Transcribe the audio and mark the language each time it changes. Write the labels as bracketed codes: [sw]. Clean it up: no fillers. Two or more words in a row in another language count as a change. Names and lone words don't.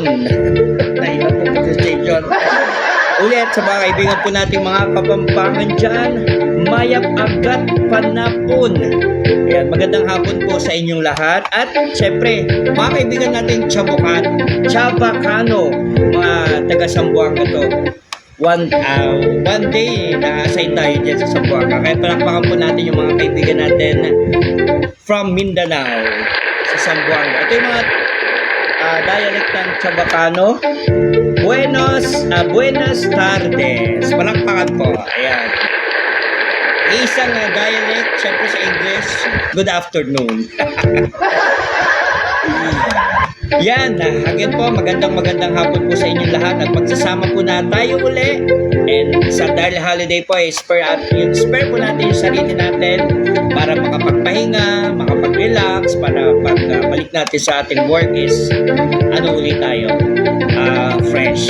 [tl] Nahirap po pronunciation. Ulit, sa mga kaibigan po natin mga Kapampangan dyan, [pam] mayap agat panapon. [tl] Ayan, magandang hapon po sa inyong lahat. At syempre, mga kaibigan natin Chabacano, mga taga Zamboanga to. [en] One day [tl] na-assign tayo dyan sa Zamboanga. Kaya palakpakan po natin yung mga kaibigan natin from Mindanao sa Zamboanga. Ito yung mga dialect ng Chabacano. [cbk] Buenas tardes. [tl] Palakpakan po. Ayan. Isang dialect, syempre sa English, [en] good afternoon. [tl] Yan, again po, magandang hapon po sa inyong lahat at magsasama po na tayo uli. And dahil holiday po, spare po natin yung sarili natin para makapagpahinga, makapag-relax, para pagbalik natin sa ating work is uli tayo, fresh.